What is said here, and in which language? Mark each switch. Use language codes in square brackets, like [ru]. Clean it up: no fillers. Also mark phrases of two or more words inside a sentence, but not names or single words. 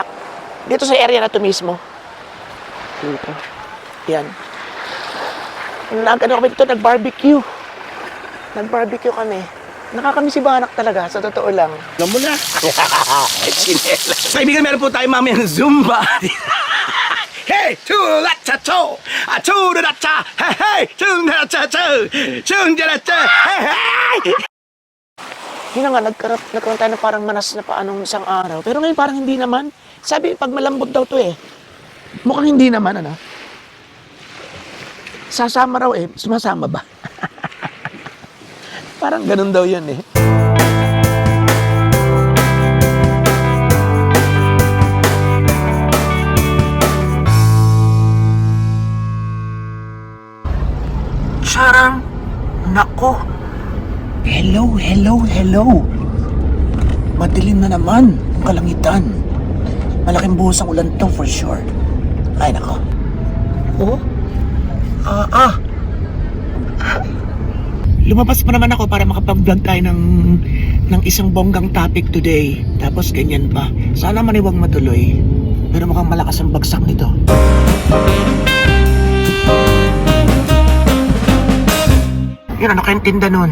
[tl] Dito sa area na to mismo. Dito. Yan. Ano kami dito, nag-barbecue. Nag-barbecue kami. Nakakami si Banak talaga, sa totoo lang. Alam mo na. Sinela. Kaibigan, meron po tayo mamayang Zumba. Hey, to la cha cho, to la cha, hey, chung la cha cho, chung la cha, hey. Yun na nga, nagkaroon tayo na parang manas na paanong isang araw. Pero ngayon parang hindi naman. Sabi, pag malambot daw to eh. Mukhang hindi naman, ano? Sasama raw eh. Sumasama ba? Parang ganun daw yun eh. Charang, nako. [en] Hello, hello, hello. [tl] Madilim na naman ang kalangitan. Malaking buhos ang ulan to [en] for sure. [tl] Ay, nako. Oh? Lumabas pa naman ako para makapag-vlog tayo ng isang bonggang topic today. Tapos ganyan pa. Sana man iwag matuloy. Pero mukhang malakas ang bagsak nito. Yun, ano kayong tinda nun?